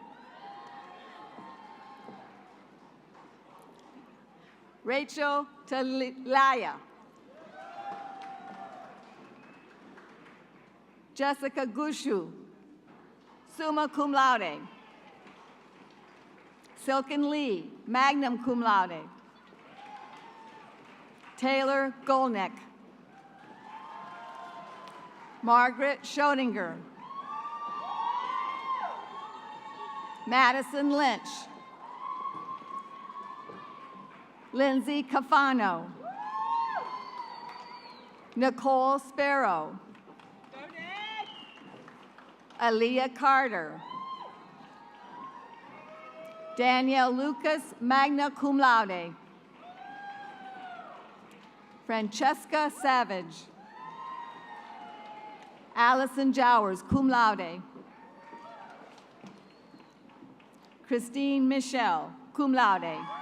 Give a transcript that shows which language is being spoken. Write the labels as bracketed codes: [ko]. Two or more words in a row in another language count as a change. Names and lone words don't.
[en] Rachel Talaya. Jessica Gushu, [la] summa cum laude. [en] Silken Lee, [la] magnum cum laude. [en] Taylor Golnick. Margaret Schoedinger. Madison Lynch. Lindsay Cafano. Nicole Sparrow. Aaliyah Carter. Danielle Lucas, [la] magna cum laude. [en] Francesca Savage. Allison Jowers, [la] cum laude. [en] Christine Michelle, [la] cum laude.